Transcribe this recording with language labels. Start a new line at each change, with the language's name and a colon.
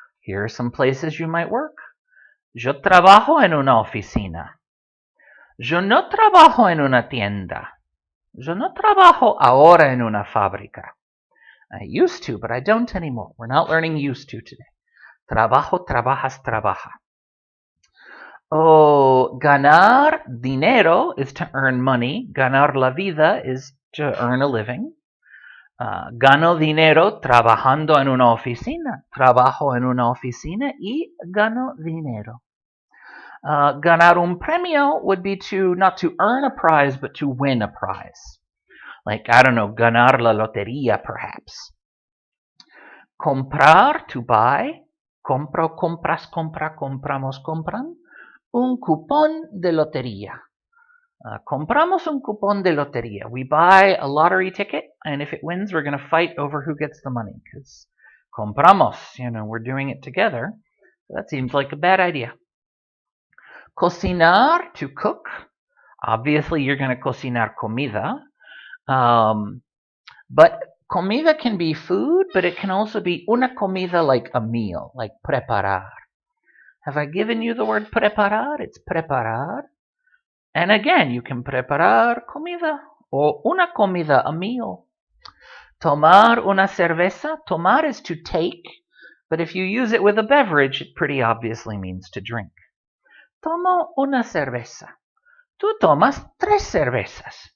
English: Here are some places you might work.
Spanish: Yo trabajo en una oficina. Yo no trabajo en una tienda. Yo no trabajo ahora en una fábrica.
English: I used to, but I don't anymore. We're not learning used to today.
Spanish: Trabajo, trabajas, trabaja.
English: Oh,
Spanish: ganar dinero
English: is to earn money.
Spanish: Ganar la vida
English: is to earn a living.
Spanish: Gano dinero trabajando en una oficina. Trabajo en una oficina y gano dinero. Ganar un premio
English: would be not to earn a prize, but to win a prize. Like, I don't know,
Spanish: ganar la lotería,
English: perhaps. Comprar, to buy.
Spanish: Compro, compras, compra, compramos, compran. Un cupón de lotería. Compramos un cupón de lotería.
English: We buy a lottery ticket, and if it wins, we're going to fight over who gets the money. Because compramos, we're doing it together. That seems like a bad idea. Cocinar, to cook. Obviously, you're going to cocinar comida. But comida can be food, but it can also be
Spanish: una comida,
English: like a meal, like preparar. Have I given you the word preparar? It's preparar. And again, you can preparar comida or
Spanish: una comida,
English: a meal.
Spanish: Tomar una cerveza.
English: Tomar is to take, but if you use it with a beverage, it pretty obviously means to drink.
Spanish: Tomo una cerveza. Tú tomas 3 cervezas.